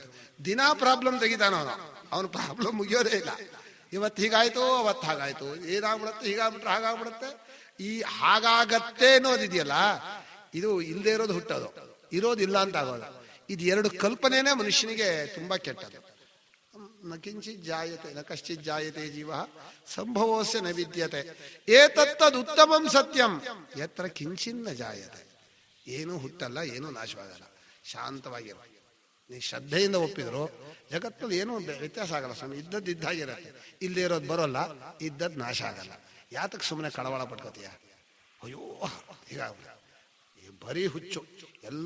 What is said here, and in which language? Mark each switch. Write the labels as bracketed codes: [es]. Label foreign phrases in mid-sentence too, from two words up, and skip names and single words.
[kn] ದಿನಾ ಪ್ರಾಬ್ಲಮ್ ತೆಗಿತಾನ ಅವನು ಪ್ರಾಬ್ಲಮ್ ಮುಗಿಯೋದೇ ಇಲ್ಲ. ಇವತ್ತು ಹೀಗಾಯ್ತು, ಅವತ್ತು ಹಾಗಾಯ್ತು, ಏನಾಗ್ಬಿಡುತ್ತೆ, ಹೀಗಾಗ್ಬಿಟ್ರೆ ಹಾಗಾಗ್ಬಿಡುತ್ತೆ. ಈ ಹಾಗಾಗತ್ತೆ ಅನ್ನೋದಿದೆಯಲ್ಲ, ಇದು ಇಲ್ಲದೆ ಇರೋದು ಹುಟ್ಟೋದು, ಇರೋದಿಲ್ಲ ಅಂತ ಆಗೋದು. ಇದು 2 ಕಲ್ಪನೆನೇ ಮನುಷ್ಯನಿಗೆ ತುಂಬಾ ಕೆಟ್ಟದು. [sa] ನ ಕಿಂಚಿತ್ ಜಾಯತೆ ನ ಕಶ್ಚಿತ್ ಜಾಯತೆ ಜೀವ ಸಂಭವೋಸ್ಯ ನ ವಿದ್ಯತೆ ಏತತ್ತದ್ ಉತ್ತಮಂ ಸತ್ಯಂ ಯತ್ರ ಕಿಂಚಿನ್ನ ಜಾಯತೆ. [kn] ಏನೂ ಹುಟ್ಟಲ್ಲ, ಏನೂ ನಾಶವಾಗಲ್ಲ, ಶಾಂತವಾಗಿರೋ. ನೀ ಶ್ರದ್ಧೆಯಿಂದ ಒಪ್ಪಿದ್ರು ಜಗತ್ತಲ್ಲಿ ಏನೂ ವ್ಯತ್ಯಾಸ ಆಗಲ್ಲ ಸ್ವಾಮಿ. ಇದ್ದದ್ದು ಇದ್ದಾಗಿರತ್ತೆ, ಇಲ್ಲದೆ ಇರೋದು ಬರೋಲ್ಲ, ಇದ್ದದ್ದು ನಾಶ ಆಗಲ್ಲ. ಯಾತಕ್ಕೆ ಸುಮ್ಮನೆ ಕಳವಳ ಪಡ್ಕೋತೀಯ? ಅಯ್ಯೋ ಹೀಗಾಗ್ಬಿಡ, ಬರೀ ಹುಚ್ಚು ಎಲ್ಲ.